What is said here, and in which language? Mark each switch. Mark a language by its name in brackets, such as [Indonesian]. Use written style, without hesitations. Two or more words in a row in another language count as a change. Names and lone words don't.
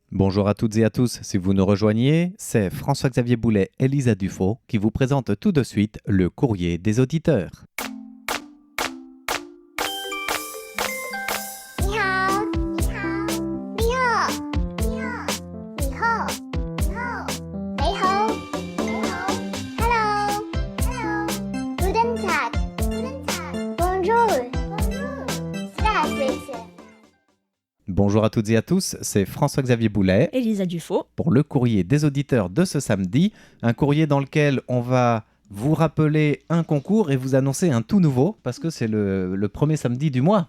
[French] Bonjour à toutes et à tous, si vous nous rejoignez, c'est François-Xavier Boulet et Lisa Dufaux qui vous présentent tout de suite le courrier des auditeurs. [Chinese] 你好，你好，你好，你好，你好，你好，你好，你好， [English] Hello, Hello, [German] Guten Tag, Guten Tag, [French] Bonjour, Bonjour, [German] Здравствуйте. [French] Bonjour à toutes et à tous, c'est François-Xavier Boulet Elisa Dufaux. pour le courrier des auditeurs de ce samedi, un courrier dans lequel on va vous rappeler un concours et vous annoncer un tout nouveau parce que c'est le premier samedi du mois.